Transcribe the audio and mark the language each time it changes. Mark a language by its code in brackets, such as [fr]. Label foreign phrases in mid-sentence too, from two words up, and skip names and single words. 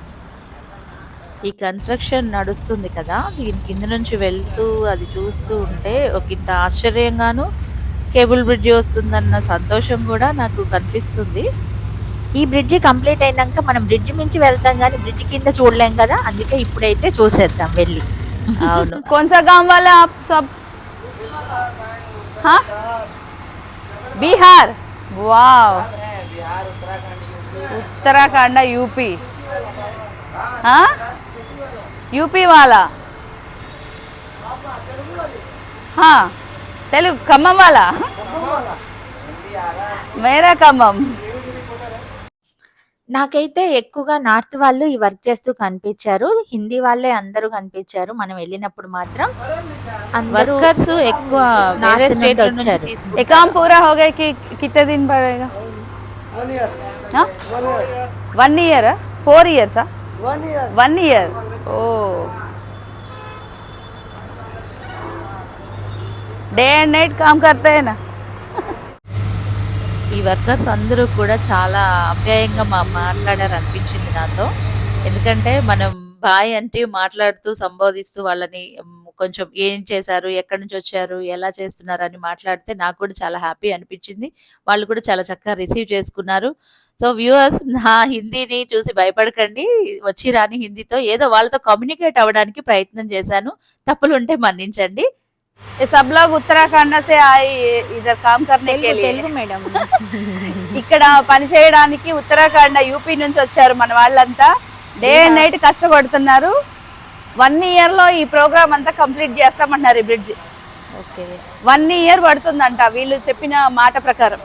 [te] ఈ కన్స్ట్రక్షన్ నడుస్తుంది కదా, దీని కింద నుంచి వెళ్తూ అది చూస్తూ ఉంటే ఒక ఇంత ఆశ్చర్యంగాను కేబుల్ బ్రిడ్జి వస్తుందన్న సంతోషం కూడా నాకు కనిపిస్తుంది. ఈ బ్రిడ్జి కంప్లీట్ అయినాక మనం బ్రిడ్జి మించి వెళ్తాం కానీ బ్రిడ్జి కింద చూడలేం కదా, అందుకే ఇప్పుడైతే చూసేద్దాం వెళ్ళి. అవును. [hi] कौन सा गांव वाला आप सब? हाँ, बिहार। वाव, उत्तराखंड यूपी। हाँ, यूपी वाला। हाँ, तेलुगु खम्मम वाला। मेरा खम्मम। [te] నాకైతే ఎక్కువగా నార్త్ వాళ్ళు ఈ వర్క్ చేస్తూ కనిపించారు, హిందీ వాళ్ళే అందరూ కనిపించారు. మనం వెళ్ళినప్పుడు మాత్రం అందరూ వర్కర్స్ ఎక్కువ వేరే నార్త్ స్టేట్ నుండి నుంచి వచ్చారు. [hi] ये [te] తీసుకుంటారు. [hi] काम पूरा हो गया कि कितने दिन पड़ेगा? हाँ, 1 ईयर, 4 ईयर्स? 1 ईयर। ओ, [en] day and night [hi] काम करते हैं ना। [te] ఈ వర్కర్స్ అందరూ కూడా చాలా ఆప్యాయంగా మాట్లాడారు అనిపించింది నాతో. ఎందుకంటే మనం బాయ్ అంటే మాట్లాడుతూ సంబోధిస్తూ వాళ్ళని కొంచెం ఏం చేశారు, ఎక్కడి నుంచి వచ్చారు, ఎలా చేస్తున్నారు అని మాట్లాడితే నాకు కూడా చాలా హ్యాపీ అనిపించింది. వాళ్ళు కూడా చాలా చక్కగా రిసీవ్ చేసుకున్నారు. [en] So viewers, [te] నా హిందీని చూసి భయపడకండి. వచ్చి రాని హిందీతో ఏదో వాళ్ళతో కమ్యూనికేట్ అవ్వడానికి ప్రయత్నం చేశాను. తప్పులు ఉంటే మన్నించండి. [hi] ये सब लोग उत्तराखंड से आए इधर काम करने के लिए। [te] తెలుగు మేడం. ఇక్కడ పని చేయడానికి ఉత్తరాఖండ్ యూపీ నుంచి వచ్చారు మన వాళ్ళంతా. [en] day and night [te] కష్టపడుతున్నారు. 1 ఇయర్ లో ఈ ప్రోగ్రామ్ అంతా కంప్లీట్ చేస్తామంటున్నారు. ఈ బ్రిడ్జ్ ఓకే, 1 ఇయర్ పడుతుందంట వీళ్ళు చెప్పిన మాట ప్రకారం.